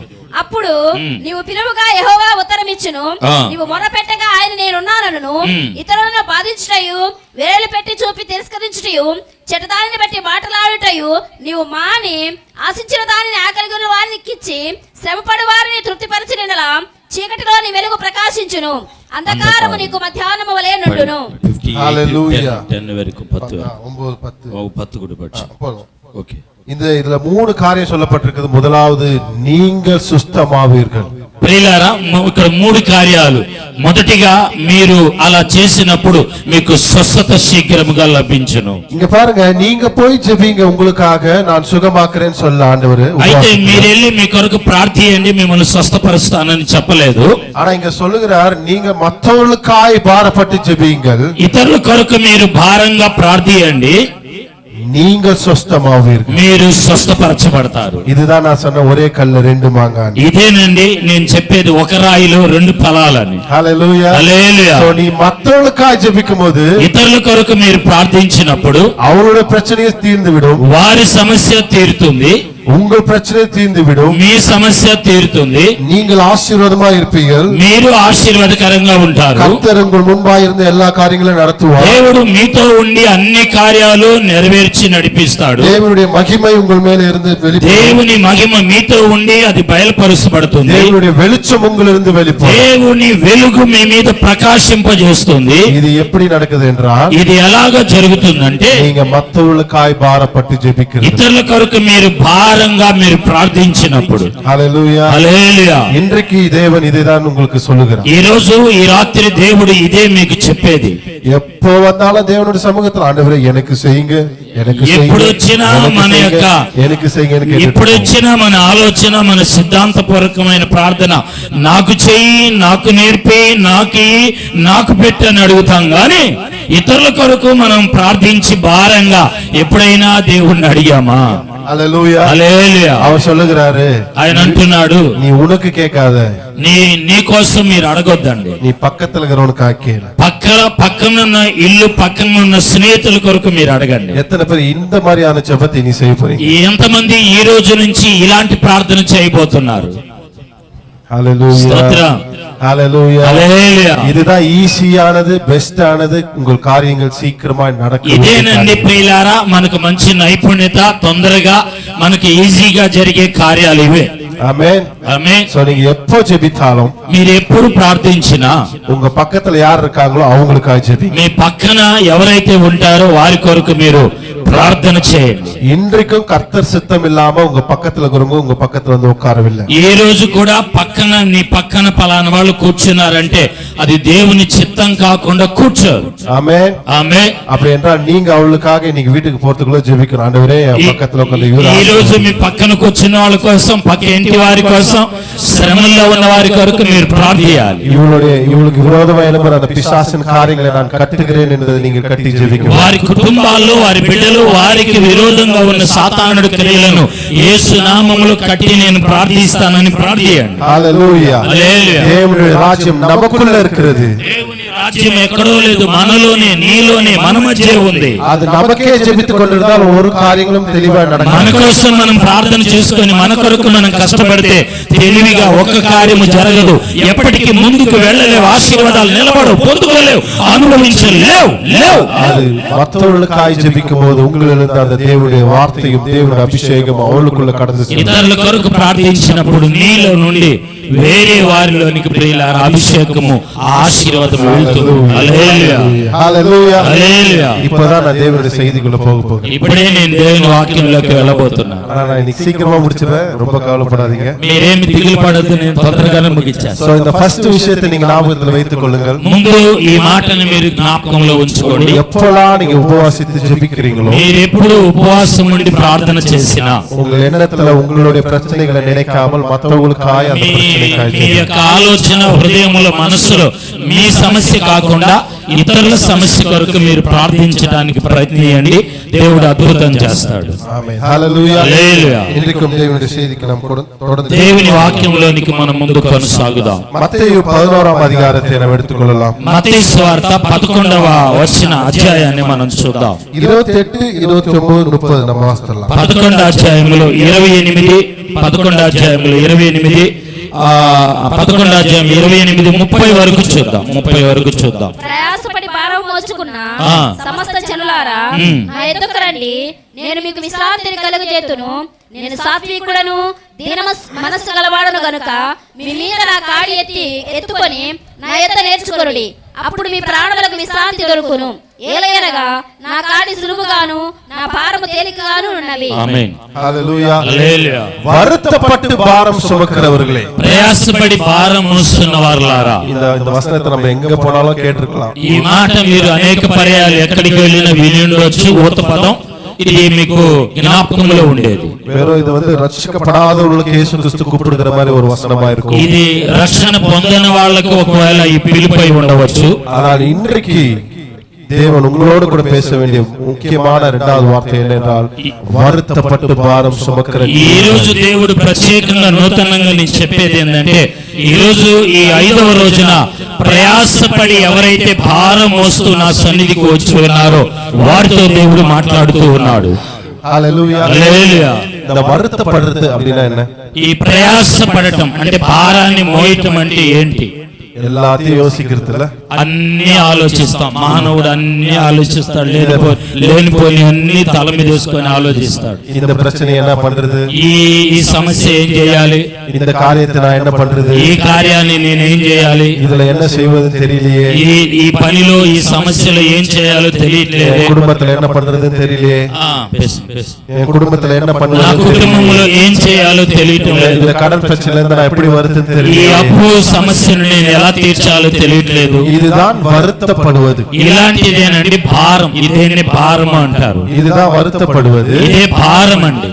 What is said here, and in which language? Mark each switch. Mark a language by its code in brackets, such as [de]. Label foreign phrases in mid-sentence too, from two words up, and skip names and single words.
[te] అప్పుడు నీవు పిలువగా యెహోవా ఉత్తరమిచ్చును, నీవు మొరపెట్టగా ఆయన నేనున్నానను, ఇతరులను బాధించుటయు, వేలు పెట్టి చూపి తిరస్కరించుటయు చెడ్డదానిని బట్టి మాటలాడుటయు నీవు మాని ఆశించిన దానిని ఆకలిగొన్న వారికి ఇచ్చి శ్రమపడు వారిని తృప్తిపరచినలా చీకటిలో నీ వెలుగు ప్రకాశించును, అంధకారము నీకు మధ్యాహ్నము వలె నుండును. Hallelujah. [ta] 10 வரைக்கும் 10 9 10 10 கூட படிச்சு. ஓகே. இதுல 3 காரியம் சொல்லப்பட்டிருக்குது. முதலாவது, நீங்கள் சுத்தமாவீர்கள். [te] ప్రియులారా, ఇక్కడ 3 కార్యాలు. మొదటిగా మీరు అలా చేసినప్పుడు మీకు స్వస్థత శీఘ్రముగా లభించును. [ta] இங்க பாருங்க, நீங்க போய் ஜெபிங்க, உங்களுக்காக நான் சுகமாக்குறேன்னு சொல்ல ஆண்டவர். [te] అయితే మీరు వెళ్ళి మీ కొరకు ప్రార్థించండి, మిమ్మల్ని స్వస్థపరుస్తానని చెప్పలేదు. [ta] ஆனா இங்க சொல்லுகிறார், நீங்க மற்றவர்களுக்காய் பாரப்பட்டு ஜெபியுங்கள், [te] ఇతరుల కొరకు మీరు భారంగా ప్రార్థించండి, [ta] நீங்கள் சுத்தமாவீர்கள். [te] మీరు స్వస్థపరచబడతారు. [ta] இதுதான் நான் சொன்ன ஒரே கல்ல 2 மாங்காய். [te] ఇదేనండి నేను చెప్పేది, ఒక రాయిలో 2 ఫలాలని. హల్లెలూయా. హల్లెలూయా. [ta] సో నీ மற்றவர்களுக்காய் ஜெபிக்கும்போது, [te] ఇతరుల కొరకు మీరు ప్రార్థించినప్పుడు [ta] அவருடைய பிரச்சனையை தீர்ந்து விடும், [te] వారి సమస్య తీరుతుంది, [ta] உங்கள் பிரச்சனை தீர்ந்து விடும், [te] మీ సమస్య తీరుతుంది, [ta] நீங்கள் ஆசீர்வாதமா இருப்பீர்கள், [te] మీరు ఆశీర్వాదకరంగా ఉంటారు. [ta] கர்த்தர் உங்கள் முன்பாக இருந்து எல்லா காரியங்களையும் நடத்துவார். [te] దేవుడు మీతో ఉండి అన్ని కార్యాలు నెరవేర్చి నడిపిస్తాడు. [ta] தேவனுடைய மகிமை உங்கள் மேல இருந்து வெளிப்படும், [te] దేవుని మహిమ మీతో ఉండి అది బయలుపరుచబడుతుంది. [ta] தேவனுடைய வெளிச்சம் உங்களிலிருந்து வெளிப்படும். [te] దేవుని వెలుగు మీ మీద ప్రకాశింపజేస్తుంది. [ta] இது எப்படி நடக்குது என்றால், [te] ఇది ఎలాగ జరుగుతుందంటే, [ta] நீங்க மற்றவர்களுக்காய் பாரப்பட்டு ஜெபிக்கிறீர்கள். [te] ఇతరుల కొరకు మీరు భారంగా మీరు ప్రార్థించినప్పుడు. హల్లెలూయా. హల్లెలూయా. [ta] இன்றைக்கு தேவன் இதைதான் உங்களுக்கு சொல்லுகிறார். [te] ఈ రోజు ఈ రాత్రి దేవుడు ఇదే మీకు చెప్పేది. [ta] எப்போ வந்தாலும் தேவனுடைய சமூகத்தில், ஆண்டவரே எனக்கு செய்யுங்க, எனக்கு செய்யுங்க, [te] ఎప్పుడు వచ్చినా మన యొక్క [ta] எனக்கு செய்யுங்க, எனக்கு [te] ఎప్పుడు వచ్చినా మన ఆలోచన, మన సిద్ధాంతపూర్వకమైన ప్రార్థన, నాకు చెయ్యి, నాకు నేర్పి, నాకు పెట్టి అని అడుగుతాం గాని ఇతరుల కొరకు మనం ప్రార్థించి భారంగా ఎప్పుడైనా దేవుణ్ణి అడిగామా? హల్లెలూయా. హల్లెలూయా. [ta] அவர் சொல்லுகிறாரு, [te] ఆయన అంటున్నాడు, [ta] நீ உனக்கு கேட்காத, [te] నీ కోసం మీరు అడగొద్దండి, [ta] நீ பக்கத்துல இருக்கிறவனுக்கு கேளு. [te] పక్కనున్న ఇల్లు, పక్కనున్న స్నేహితుల కొరకు మీరు అడగండి. [ta] எத்தனை பேர் இந்த மாதிரியான ஜெபத்தை நீ செய்ய போறீங்க? [te] ఎంతమంది ఈ రోజు నుంచి ఇలాంటి ప్రార్థన చేయబోతున్నారు? [ta] ஹல்லேலூயா. [te] స్తోత్రం. [ta] ஹல்லேலூயா. [te] హల్లెలూయా. [ta] இதுதான் ஈஸியானது, பெஸ்ட் ஆனது, உங்கள் காரியங்கள் சீக்கிரமாய் நடக்கும். [te] ఇదేనండి ప్రియులారా, మనకు మంచి నైపుణ్యత, తొందరగా మనకి ఈజీగా జరిగే కార్యాలు ఇవే. [ta] ஆமென். [te] ఆమేన్. [ta] சோ நீங்க எப்போ ஜெபித்தாலும், [te] మీరు ఎప్పుడు ప్రార్థించినా [ta] உங்க பக்கத்துல யார் இருக்காங்களோ அவங்களுக்காக ஜெபிங்க. [te] మీ పక్కన ఎవరైతే ఉంటారో వారి కొరకు మీరు ప్రార్థన చేయండి. [ta] இன்றைக்கும் கர்த்தர் சித்தம் இல்லாம உங்க பக்கத்துல இருக்கிறவங்க உங்க பக்கத்துல வந்து உட்காரவில்லை. [te] ఈ రోజు కూడా నీ పక్కన పలానా వాళ్ళు కూర్చున్నారంటే అది దేవుని చిత్తం కాకుండా కూర్చోరు. [ta] ஆமென். [te] ఆమేన్. [ta] அப்படி என்றால் நீங்க அவளுக்காக இன்னைக்கு வீட்டுக்கு போறதுக்குள்ள ஜெபிக்கணும். ஆண்டவரே, என் பக்கத்துல உட்கார்ந்து [te] ఈ రోజు మీ పక్కన కూర్చున్న వాళ్ళ కోసం, పక్క ఇంటి వారి కోసం, శ్రమల్లో ఉన్న వారి కొరకు మీరు ప్రార్థించాలి. [ta] இவளுக்கு விரோதமா எழும்புற அந்த பிசாசின் காரியங்களை நான் கட்டுகிறேன் என்பதை நீங்கள் கட்டி ஜெபிக்கணும். [te] వారి కుటుంబాల్లో, వారి బిడ్డలు, వారికి విరోధంగా ఉన్న సాతానుడి క్రియలను యేసు నామములో కట్టి నేను ప్రార్థిస్తానని ప్రార్థించండి. హల్లెలూయా. హల్లెలూయా. దేవుని రాజ్యం [ta] நமக்குள்ள இருக்கிறது. [te] దేవుని రాజ్యం ఎక్కడో లేదు, మనలోనే, నీలోనే, మన మధ్య ఉంది. [ta] அது நமக்கே ஜெபித்துக் கொண்டிருந்தால் ஒரு காரியங்களும் தெளிவா நடக்கும். [te] మన కోసం మనం ప్రార్థన చేసుకొని మన కొరకు మనం కష్టపడితే తెలివిగా ఒక్క కార్యము జరగదు. ఎప్పటికీ ముందుకు వెళ్ళలేవు, ఆశీర్వాదాలు నిలబడవు, పొందుకోలేవు, అనుభవించలేవు. [ta] அது மற்றவர்களுக்காய் ஜெபிக்கும் போது உங்களிலிருந்து அந்த தேவனுடைய வார்த்தையும் தேவனுடைய அபிஷேகம் அவளுக்குள்ள கடந்து செல்லும். [te] ఇతరుల కొరకు ప్రార్థించినప్పుడు నీలో నుండి వేరే వారిలోనికి ప్రియులారా అభిషేకము, ఆశీర్వాదం వెళ్తుంది. హల్లెలూయా. హల్లెలూయా. హల్లెలూయా. [ta] இப்போதான் நான் தேவனுடைய செய்திக்குள்ள போகிறேன். [te] ఇప్పుడే నేను దేవుని వాక్యంలోకి వెళ్ళబోతున్నాను. [ta] ஆனா நான் இன்னைக்கு சீக்கிரமா முடிச்சிடுறேன், ரொம்ப கவலைப்படாதீங்க. [te] మీరేమి దిగులు పడద్దు, నేను తొందరగానే ముగించాను. [ta] சோ இந்த ஃபர்ஸ்ட் விஷயத்தை நீங்க ஞாபகத்துல வைத்துக் கொள்ளுங்கள். [te] ముందు ఈ మాటను మీరు జ్ఞాపకంలో ఉంచుకోండి. [ta] எப்போலாம் நீங்க உபவாசித்து ஜெபிக்கிறீங்களோ, [te] మీరు ఎప్పుడు ఉపవాసం ఉండి ప్రార్థన చేసినా, [ta] உங்கள் எண்ணத்துல உங்களுடைய பிரச்சனைகளை நினைக்காமல் மற்றவங்களுக்காய் அந்த பிரச்சனைக்காய் [te] మీ యొక్క ఆలోచన, హృదయములో, మనస్సులో మీ సమస్య కాకుండా ఇతరుల సమస్య కొరకు మీరు ప్రార్థించడానికి ప్రయత్నించండి. దేవుడు అద్భుతం చేస్తాడు. ఆమేన్. హల్లెలూయా. హల్లెలూయా. [ta] இன்றைக்கும் தேவனுடைய செய்திக்கு நாம் தொடர்ந்து [te] దేవుని వాక్యంలోనికి మనం ముందు కొనసాగుదాం. [ta] மத்தேயு 11ஆம் அதிகாரத்தை நாம் எடுத்துக்கொள்ளலாம். [te] మత్తయి సువార్త 11వ అధ్యాయాన్ని మనం చూద్దాం. [ta] 28, 29, 30 நம்ம వాస్తలం. [te] 11వ అధ్యాయంలో 28, 11వ అధ్యాయంలో 28, 11వ అధ్యాయం 28, 30 వరకు చూద్దాం. 30 వరకు చూద్దాం. ప్రయాసపడి భారం మోచుకున్న సమస్త జనులారా, నా ఎద్దుకు రండి, నేను మీకు విశ్రాంతిని కలుగజేతును. నేను సాత్వికుడను దీన మనస్సు గలవాడను గనుక మీ మీద నా కాడి ఎత్తుకొని నా యొద్ద నేర్చుకొనుడి, అప్పుడు మీ ప్రాణములకు విశ్రాంతి దొరుకును. ఏలయనగా నా కాడి సులువుగాను నా భారము తేలికగాను ఉన్నవి. ఆమేన్. హల్లెలూయా. హల్లెలూయా. [ta] வருத்தப்பட்டு பாரம் சுமக்கிறவர்களே, [te] ప్రయాసపడి భారం మోస్తున్నవారులారా. [ta] இந்த வசனத்தை நம்ம எங்க போனாலும் கேட்டிருக்கலாம். [te] ఈ మాట మీరు అనేక పర్యాలు ఎక్కడికి వెళ్ళినా విని ఉండొచ్చు. ఊత పదం ఇది మీకు జ్ఞాపకంలో ఉండేది. [ta] வெறும் இது வந்து ரட்சிக்கப்படாதவர்களுக்கு இயேசு கிறிஸ்து கூப்பிடுகிற மாதிரி ஒரு வசனமா இருக்கும். [te] ఇది రక్షణ పొందని వాళ్ళకు ఒకవేళ ఈ పిలుపై ఉండవచ్చు. [ta] ஆனால் இன்றைக்கு தேவன் உங்களோடு கூட பேச வேண்டிய முக்கியமான இரண்டாவது வார்த்தை என்னென்றால் வருத்தப்பட்டு பாரம் சுமக்கர. [te] ఈ రోజు దేవుడు ప్రత్యేకంగా నూతనంగా నేను చెప్పేది ఏంటంటే, ఈ రోజు ఈ 5వ రోజున ప్రయాసపడి ఎవరైతే భారం మోస్తూ నా సన్నిధికి వచ్చి ఉన్నారో వారితో దేవుడు మాట్లాడుతూ ఉన్నాడు. హల్లెలూయా. హల్లెలూయా. [ta] இந்த வருத்தப்படுறது அப்படின்னா என்ன? [te] ఈ ప్రయాసపడటం అంటే భారాన్ని మోయటం అంటే ఏంటి? [ta] எல்லாத்தையும் யோசிக்கிறதுல [te] అన్ని ఆలోచిస్తాం. మానవుడు అన్ని ఆలోచిస్తాడు, లేనిపోని అన్ని తల మీద వేసుకొని ఆలోచిస్తాడు. [ta] இந்த பிரச்சனை என்ன பண்றது, [te] ఈ సమస్య ఏం చేయాలి, [ta] இந்த காரியத்தை நான் என்ன பண்றது, [te] ఈ కార్యాన్ని నేనేం చేయాలి, [ta] இதுல என்ன செய்வது தெரியலையே, [te] ఈ పనిలో ఈ సమస్యలో ఏం చేయాలో తెలియట్లేదు, [ta] என் குடும்பத்துல என்ன பண்றதுன்னு தெரியலையே, என் குடும்பத்துல என்ன [te] నా [ta] பண்ணுவது, [te] కుటుంబంలో ఏం చేయాలో తెలియటం లేదు, [ta] இந்த கடன் பிரச்சனைல இருந்து நான் எப்படி வருதுன்னு [te] ఈ [ta] தெரியலையே. [te] అప్పు సమస్యను నేను ఎలా తీర్చాలో తెలియట్లేదు. [ta] இதுதான் வருத்தப்படுவது. [te] ఇలాంటిదేనండి భారం. ఇదేంటి భారం అంటారు. [ta] இதுதான் வருத்தப்படுவது. [te] ఇదే భారం అండి.